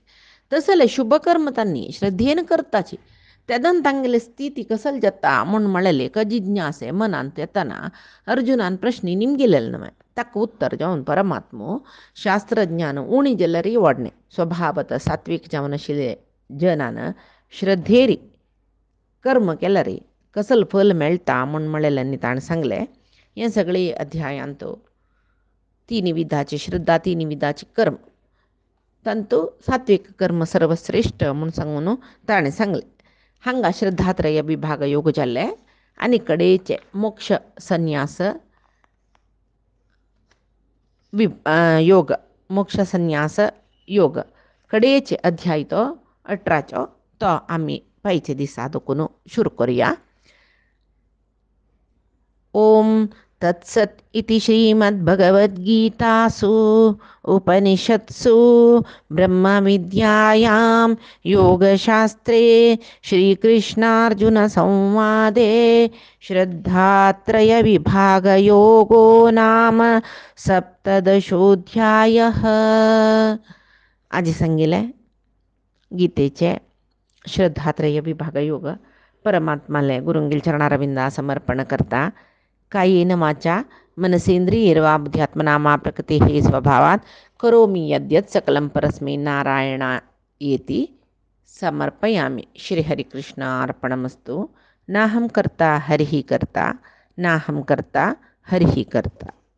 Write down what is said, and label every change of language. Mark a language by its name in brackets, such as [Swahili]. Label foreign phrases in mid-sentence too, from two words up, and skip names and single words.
[Konkani] तसले शुभ कर्म तांणी श्रद्धेन करताची तेदन तांगेले स्थिती कसल जाता म्हूण म्हळेले का जिज्ञासे मनांत येताना अर्जुनान प्रश्नी निमगेलेले न्हय. ताका उत्तर जावन परमात्मो शास्त्रज्ञान उणी जाल्यार वाडणे स्वभावत सात्विक जावन आशिल्ले जनान श्रद्धेरी कर्म केल्यार कसल फल मेळटा म्हूण म्हळेल्यांनी ताणें सांगलें. हें सगळे अध्यायांत तिन्ही विधाची श्रद्धा तिन्ही विधाची कर्म तंतू सात्विक कर्म सर्वश्रेष्ठ म्हणून सांगून ताणें सांगलें. हांगा श्रद्धात्रय विभाग योग जाल्ले आनी कडेचे मोक्ष संन्यास योग मोक्ष संन्यास योग कडेचे अध्याय तो 18 तो आमी पायचे दिसा दोकून शुरू करुया. [Sanskrit] ओम तत्सत् इति श्रीमद्भगवद्गीतासु उपनिषत्सु ब्रह्मविद्यायां योगशास्त्रे श्रीकृष्णार्जुनसंवादे श्रद्धात्रयविभागयोगो नाम 17. [Konkani] आज सांगिले गीतेचे श्रद्धात्रय विभाग योग परमात्माले गुरुंगील चरणारविंदा समर्पण करता. [Sanskrit] कायेन वाचा मनसेंद्रियैर्वा बुद्ध्यात्मना प्रकृतेः स्वभावात् करोमि यद्यत् सकलं परस्मै नारायणायेति समर्पयामि. श्रीहरिकृष्णार्पणमस्तु. नाहं कर्ता हरिः कर्ता नाहं कर्ता हरिः कर्ता.